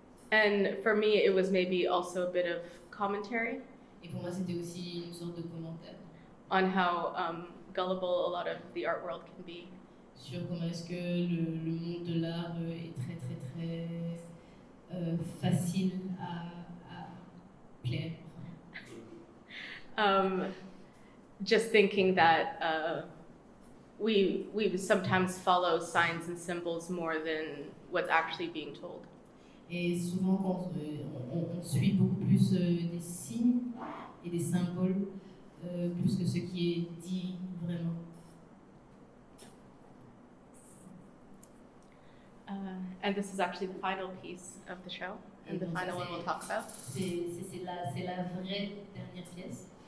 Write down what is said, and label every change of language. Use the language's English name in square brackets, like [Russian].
[English] And for me it was maybe also a bit of commentary. [French] Et pour moi c'était aussi une sorte de commentaire. [English] On how gullible a lot of the art world can be. [French] Sur comment est-ce que le monde de l'art est très très très facile à plaire. [English] Just thinking that we sometimes follow signs and symbols more than what's actually being told. [French] Et souvent, quand on suit beaucoup plus des signes et des symboles, plus que ce qui est dit vraiment. [English] And this is actually the final piece of the show, and the final one we'll talk about. [French] C'est la vraie dernière pièce.